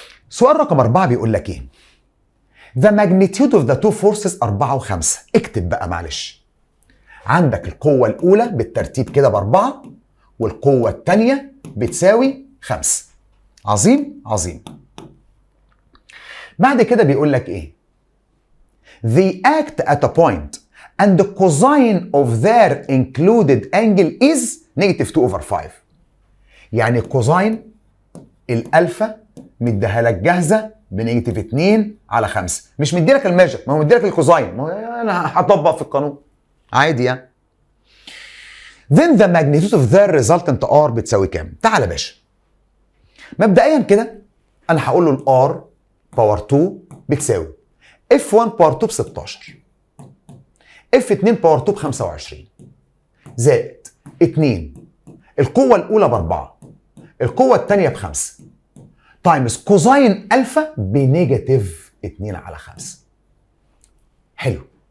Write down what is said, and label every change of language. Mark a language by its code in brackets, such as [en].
[ar] سؤال رقم 4 بيقول لك ايه؟ [en] The magnitude of the two forces 4 و5. [ar] اكتب بقى معلش. عندك القوة الأولى بالترتيب كده ب4 والقوة الثانية بتساوي 5. عظيم عظيم. بعد كده بيقول لك ايه؟ [en] They act at a point and the cosine of their included angle is -2/5. [ar] يعني الكوزاين الألفا مديها لك جاهزة ب-2/5. مش مديلك الميجر، ما هو مديلك الكوزاين، ما هو انا هطبق في القانون عادي يعني. [en] Then the magnitude of their resultant R [ar] بتساوي كام؟ تعال يا باشا. مبدئيا كده انا هقول له الار باور 2 بتساوي F1 باور 2 ب 16 F2 باور 2 ب 25 زائد 2 القوة الأولى ب4 القوة الثانية ب5 تايمز كوزاين ألفا ب-2/5. حلو.